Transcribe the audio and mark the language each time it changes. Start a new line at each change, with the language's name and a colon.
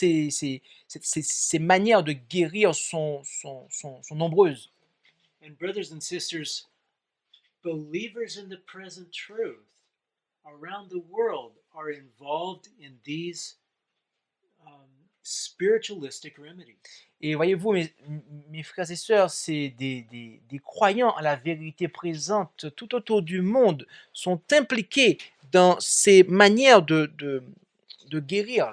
French: Ces manières de guérir sont nombreuses.
English: And brothers and sisters, believers in the present truth around the world are involved in these spiritualistic remedies.
French: Et voyez-vous, mes frères et sœurs, c'est des croyants à la vérité présente tout autour du monde sont impliqués dans ces manières de guérir.